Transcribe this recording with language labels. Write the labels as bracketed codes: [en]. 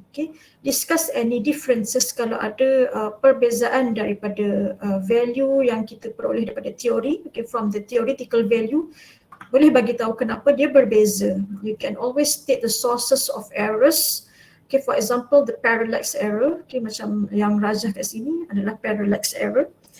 [ms] Okay, [en] discuss any differences [ms] kalau ada perbezaan daripada value yang kita peroleh daripada teori. Okay, [en] from the theoretical value, [ms] boleh bagi tahu kenapa dia berbeza. [en] You can always state the sources of errors. Okay, for example, the parallax error. [ms] Okay, macam yang rajah kat sini adalah parallax error.